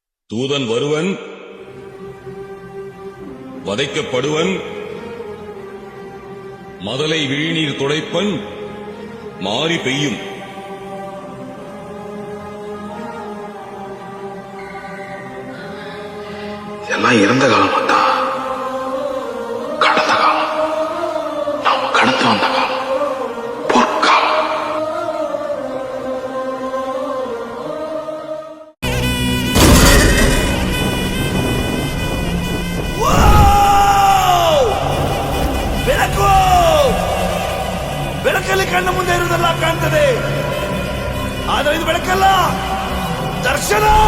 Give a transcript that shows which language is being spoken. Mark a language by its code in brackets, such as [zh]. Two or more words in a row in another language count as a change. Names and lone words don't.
[ta] தூதன் வருவன், வதைக்கப்படுவன், மதலை விழிநீர் துடைப்பன், மாறி பெய்யும். இதெல்லாம் இறந்த காலம் வந்தா, கடந்த காலம், நாம கடந்து வந்த காலம், பொற்காலம். [kn] ಬೆಳಕು ಬೆಳಕಲ್ಲಿ ಕಣ್ಣ ಮುಂದೆ ಇರುವುದೆಲ್ಲ ಕಾಣ್ತದೆ, ಆದರೆ ಇದು ಬೆಳಕಲ್ಲ, ದರ್ಶನ.